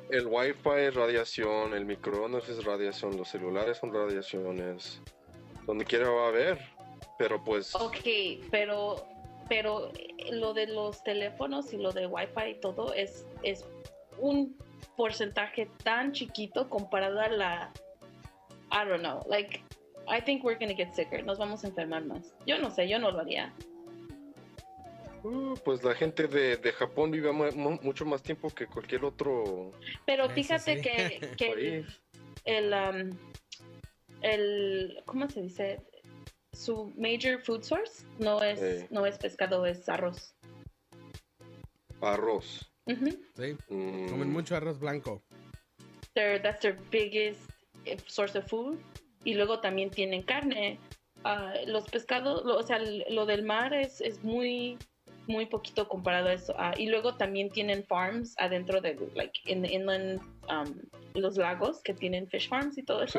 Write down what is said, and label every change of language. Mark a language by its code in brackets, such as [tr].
[es] El wifi es radiación, el microondas es radiación, los celulares son radiaciones. Donde quiera va a haber, pero pues... Ok, pero lo de los teléfonos y lo de wifi y todo es un porcentaje tan chiquito comparado a la... [en] I don't know, like, I think we're gonna get sicker. [es] Nos vamos a enfermar más. Yo no sé, yo no lo haría. Pues la gente de Japón vive mucho más tiempo que cualquier otro. Pero fíjate sí. que el ¿cómo se dice? Su [en] major food source [es] no es pescado, es arroz. Arroz. Uh-huh. Sí. Mm. Comen mucho arroz blanco. [en] That's their biggest source of food. [es] Y luego también tienen carne. Los pescados, lo del mar es muy muy poquito comparado a eso. Y luego también tienen farms adentro de, [en] like, in the inland, [es] los lagos que tienen [en] fish farms [es] y todo eso.